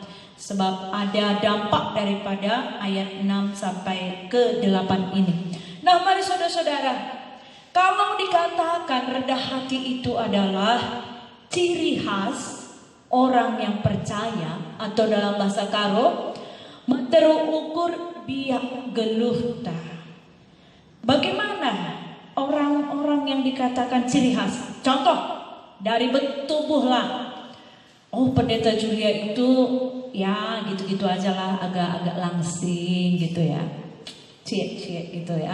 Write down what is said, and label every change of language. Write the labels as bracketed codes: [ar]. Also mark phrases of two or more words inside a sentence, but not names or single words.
[id] Sebab ada dampak daripada ayat 6 sampai ke 8 ini. Nah, mari saudara-saudara, kalau dikatakan rendah hati itu adalah ciri khas orang yang percaya, atau dalam bahasa Karo, [btx] meteru ukur biak geluhta. [id] Bagaimana orang-orang yang dikatakan ciri khas? Contoh, dari bentuk tubuh lah. Oh, Pendeta Julia itu ya gitu-gitu aja lah, agak-agak langsing gitu ya, cie gitu ya.